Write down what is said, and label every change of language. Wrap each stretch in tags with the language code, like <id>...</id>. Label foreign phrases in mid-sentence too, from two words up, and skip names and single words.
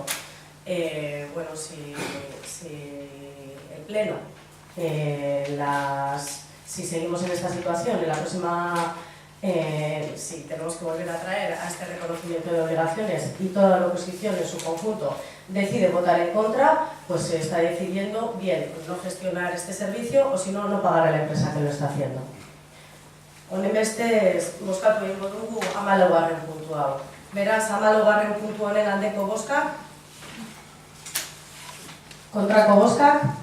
<es>Bueno, si el Pleno, si seguimos en esta situación, en la próxima, si tenemos que volver a traer a este reconocimiento de obligaciones y toda la oposición en su conjunto decide votar en contra, pues se está decidiendo bien no gestionar este servicio o si no, no pagar a la empresa que lo está haciendo.</es> <eu>Honenbestez, bozkatu egingo dugu 14. puntu hau. Beraz, 14. puntu honen aldeko bozkak, kontrako bozkak,</eu>